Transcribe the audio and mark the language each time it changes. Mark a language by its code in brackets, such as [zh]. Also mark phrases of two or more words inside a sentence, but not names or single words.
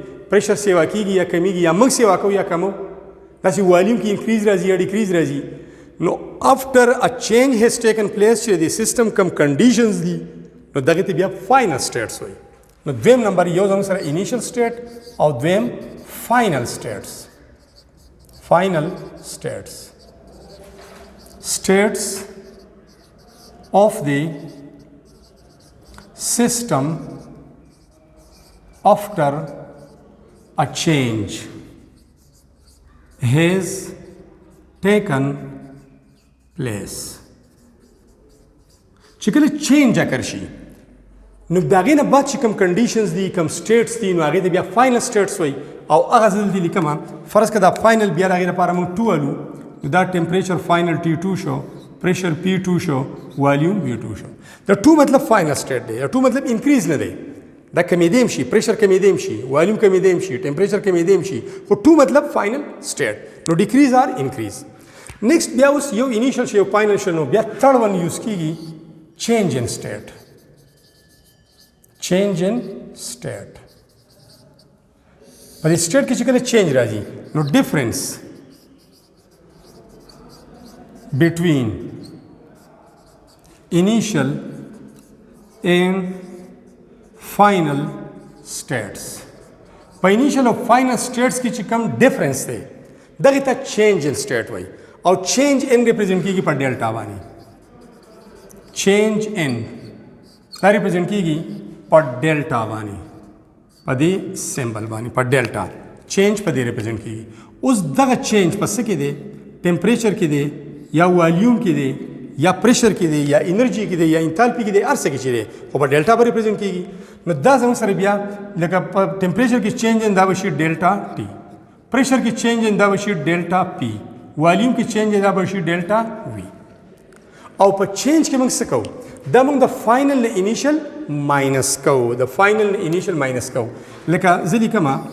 [ps] پریشر سیوا کیږي یا کمیږي یا موږ سیوا کوو یا کمو داسې والیوم کې انکریز راځي یا ډیکریز راځي نو [en] after a change has taken place [ps] چې د سیستم کم کنډیشنز دي نو دغه ته بیا [en] final states [ps] وایي نو دویم نمبر یو زموږ سره [en] initial state [ps] او دویم [en] final states states of the system after a change has taken place. [ps] چې کله [en] change occur [ps] شي نو د هغې نه بعد چې کوم کنډیشنز دي کوم سټیټس دي نو هغې ته بیا [en] final states [ps] وایي او هغه زه دلته لیکمه فرض که دا فاینل بیا د هغې لپاره موږ 2 والو نو دا [en] temperature final [ps] T2 شو پریشر P2 شو والیوم V2 شو د 2 مطلب [en] final state [ps] دی د 2 مطلب انکریز نه دی دا کمیدیم شي پریشر کمیدیم شي والیوم کمیدیم شي ټمپریچر کمیدیم شي خو 2 مطلب [en] final state [ps] نو [en] decrease or increase next [ps] بیا اوس یو انیشل شي یو فاینل شي نو بیا [en] third one use [ps] کیږي [en] change in state change in state [ps] په دې سټیټ کې چې کله چینج راځي نو [en] difference between initial and final states [ps] په initial او [en] final states [ps] کې چې کوم ډیفرنس دی دغه ته [en] change in state [ps] وایي او [en] change in represent [ps] کیږي په ډیلټا باندې [en] change in [ps] دا represent کیږي په ډیلټا باندې په دې سمبل باندې په ډیلټا چینج په دې ریپرزینټ کیږي اوس دغه چینج په څه کې دی ټمپریچر کې دی یا والیوم کې دی یا پریشر کې دی یا انرژي کې دی یا انتالپي کې دی هر څه کې چې دی خو په ډیلټا باندې ریپرزینټ کیږي نو دا زموږ سره بیا لکه په ټمپریچر کې چینج دا بشي ډیلټا ټي پریشر کې چینج دا بشي ډیلټا پی والیوم کې چینج دا بشي ډیلټا وی او په چینج کې موږ څه کوو دا موږ د [en] final initial minus [ps] کوو د [en] final initial minus [ps] کوو لکه زه لیکمه